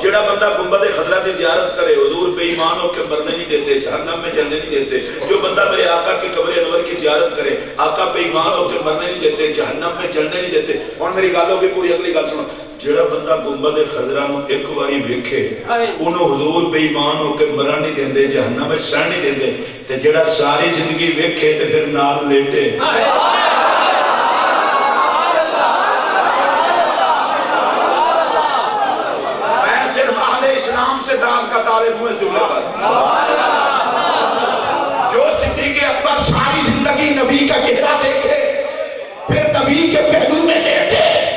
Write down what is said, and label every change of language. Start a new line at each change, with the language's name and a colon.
Urdu: جڑا بندہ گنبد خضرا کی زیارت کرے حضور بے ایمان ہو کے مرنے نہیں دیتے، جہنم میں چلنے نہیں دیتے. جو بندہ میرے آقا کی قبر انور کی زیارت کرے آقا بے ایمان ہو کے مرنے نہیں دیتے، جہنم میں چلنے نہیں دیتے.
Punjabi: اور میری گل ہوگی پوری اگلی گل سنو. جڑا بندہ گنبد خضرا نو ایک باری ویکھے انہوں حضور بے ایمان ہو کے مرن نہیں دیندے، جہنم میں سڑ نہیں دیندے. تے جڑا ساری زندگی ویکھے تے پھر نال لیٹے.
Urdu: میں صرف اہل اسلام سے داد کا طالب ہوں اس جملے پر. جو صدیق اکبر ساری زندگی نبی کا چہرہ دیکھے پھر نبی کے پہلو میں لیٹے.